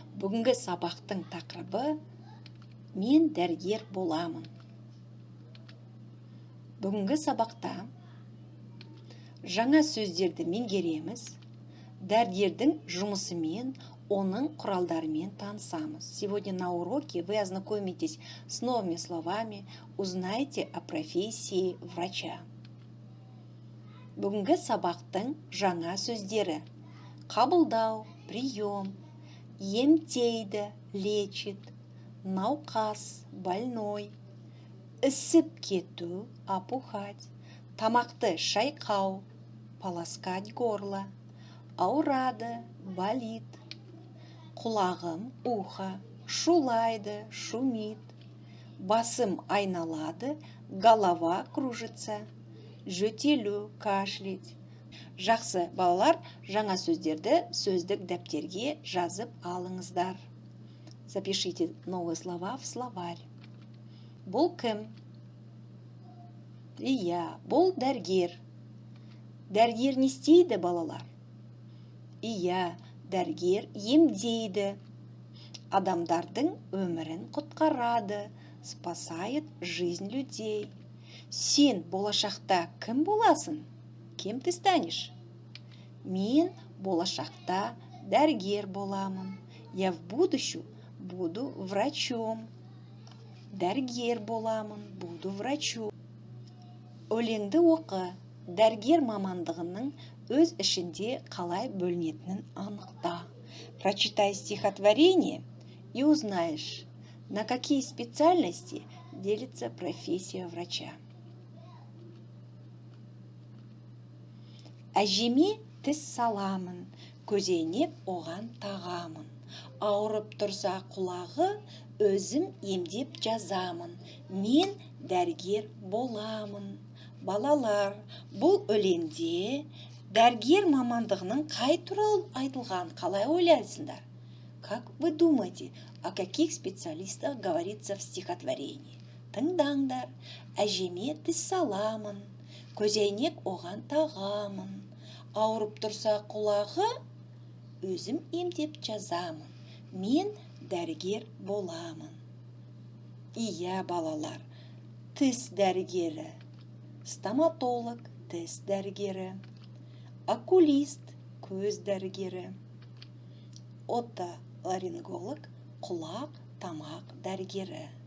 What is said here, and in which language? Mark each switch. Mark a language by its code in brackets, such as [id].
[kk] Бүгінгі сабақтың тақырыбы мен дәрігер боламын. Бүгінгі сабақта жаңа сөздерді меңгереміз. Дәрігердің жұмысымен, оның құралдарымен танысамыз. [ru] Сегодня на уроке вы ознакомитесь с новыми словами, узнаете о профессии врача. [kk] Бүгінгі сабақтың жаңа сөздері: қабылдау, [ru] прием, [kk] емдейді, [ru] лечит, [kk] науқас, [ru] больной, [kk] ісіп кету, [ru] опухать, [kk] тамақты шайқау, [ru] полоскать горло, [kk] ауырады, [ru] болит, [kk] құлағым, [ru] ухо, [kk] шулайды, [ru] шумит, [kk] басым айналады, [ru] голова кружится, [kk] жөтелу, [ru] кашлять. [kk] Жақсы балалар, жаңа сөздерді сөздік дәптерге жазып алыңыздар. [ru] Запишите новые слова в словарь. [kk] Бұл кім? Бұл дәрігер. Дәрігер не істейді, балалар? Дәрігер емдейді. Адамдардың өмірін құтқарады, [ru] спасает жизнь людей. [kk] Сен болашақта кім боласың? [ru] Кем ты станешь? [kk] Мен болашақта дәрігер боламын. [ru] Я в будущем буду врачом. [kk] Дәрігер боламын, [ru] буду врачом. [kk] Өлеңді оқы. Дәрігер мамандығының өз ішінде қалай бөлінетінін анықта. [ru] Прочитай стихотворение и узнаешь, на какие специальности делится профессия врача. [kk] Әжеме тіс саламын, көзейнек оған тағамын. Ауырып тұрса құлағы, өзім емдеп жазамын. Мен дәрігер боламын. Балалар, бұл өлеңде дәрігер мамандығының қай туралы айтылған, қалай ойлайсыңдар? [ru] Как вы думаете, о каких специалистах говорится в стихотворении? [kk] Тыңдаңдар. Әжеме тіс саламын, көзейнек оған тағамын. Ауырып тұрса құлағы, өзім емдеп жазамын. Мен дәрігер боламын. Балалар, тіс дәрігері, стоматолог, тіс дәрігері, окулист, көз дәрігері, отоларинголог, құлақ, тамақ дәрігері.